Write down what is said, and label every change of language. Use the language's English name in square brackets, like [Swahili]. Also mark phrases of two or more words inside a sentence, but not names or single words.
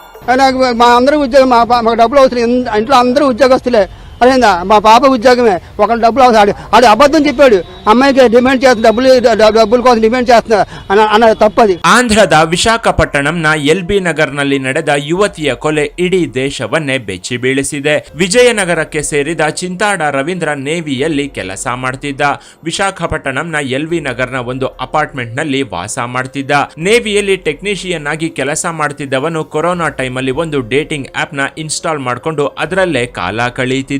[Telugu] నాకు మా అందరూ ఉద్యోగం మాకు డబ్బులు అవసరం, ఇంట్లో అందరూ ఉద్యోగస్తులే. అదేందా మా పాప ఉద్యోగమే, ఒకళ్ళు డబ్బులు అవసరం. ఆడు అబద్ధం చెప్పాడు, అమ్మాయికి డిమాండ్ చేస్తున్నా డబ్బుల కోసం డిమాండ్ చేస్తున్నా అన్న తప్పది. [Kannada] ಆಂಧ್ರದ ವಿಶಾಖಪಟ್ಟಣಂನ ಎಲ್ಬಿ ನಗರ್ನಲ್ಲಿ ನಡೆದ ಯುವತಿಯ ಕೊಲೆ ಇಡೀ ದೇಶವನ್ನೇ ಬೆಚ್ಚಿ ಬೀಳಿಸಿದೆ. ವಿಜಯನಗರಕ್ಕೆ ಸೇರಿದ ಚಿಂತಾಡ ರವೀಂದ್ರ ನೇವಿಯಲ್ಲಿ ಕೆಲಸ ಮಾಡ್ತಿದ್ದ. ವಿಶಾಖಪಟ್ಟಣಂನ ಎಲ್ಬಿ ನಗರ್ನ ಒಂದು ಅಪಾರ್ಟ್ಮೆಂಟ್ ನಲ್ಲಿ ವಾಸ ಮಾಡ್ತಿದ್ದ. ನೇವಿಯಲ್ಲಿ ಟೆಕ್ನಿಷಿಯನ್ ಆಗಿ ಕೆಲಸ ಮಾಡ್ತಿದ್ದವನು ಕೊರೋನಾ ಟೈಮಲ್ಲಿ ಒಂದು ಡೇಟಿಂಗ್ ಆಪ್ ನ ಇನ್ಸ್ಟಾಲ್ ಮಾಡಿಕೊಂಡು ಅದರಲ್ಲೇ ಕಾಲ ಕಳೀತಿದ್ದ.